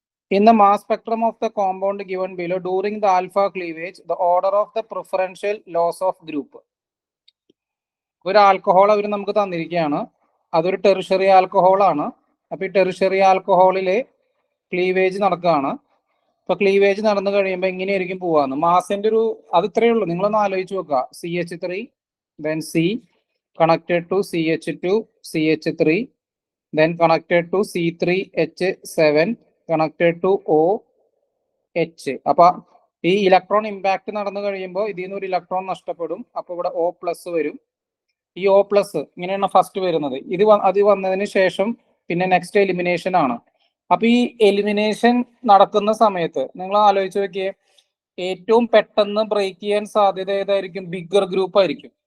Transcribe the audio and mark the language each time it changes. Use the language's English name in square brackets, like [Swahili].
[English] In the mass spectrum of the compound given below, during the alpha cleavage, the order of the preferential loss of group. [Malayalam] ഒരു alcohol അവർ നമുക്ക് തന്നിരിക്കുകയാണ്, അതൊരു tertiary alcohol ആണ്. അപ്പൊ ഈ tertiary ആൽക്കഹോളില് cleavage നടക്കുകയാണ്. ഇപ്പൊ ക്ലീവേജ് നടന്നു കഴിയുമ്പോൾ എങ്ങനെയായിരിക്കും പോവാന്ന് മാസിന്റെ ഒരു അത് ഇത്രയേ ഉള്ളൂ. നിങ്ങളൊന്ന് ആലോചിച്ച് നോക്കുക. [English] CH3 then C connected to CH2 CH3 then connected to C3H7 connected to OH. [Malayalam] അപ്പൊ ഈ ഇലക്ട്രോൺ ഇമ്പാക്ട് നടന്നു കഴിയുമ്പോൾ ഇതിൽ നിന്ന് ഒരു ഇലക്ട്രോൺ നഷ്ടപ്പെടും. അപ്പൊ ഇവിടെ O+ വരും. ഈ O+ ഇങ്ങനെയാണ് ഫസ്റ്റ് വരുന്നത്. അത് വന്നതിന് ശേഷം പിന്നെ നെക്സ്റ്റ് എലിമിനേഷൻ ആണ്. അപ്പൊ ഈ എലിമിനേഷൻ നടക്കുന്ന സമയത്ത് നിങ്ങൾ ആലോചിച്ച് നോക്കിയേ, ഏറ്റവും പെട്ടെന്ന് ബ്രേക്ക് ചെയ്യാൻ സാധ്യത ഏതായിരിക്കും? ബിഗ്ഗർ ഗ്രൂപ്പ് ആയിരിക്കും.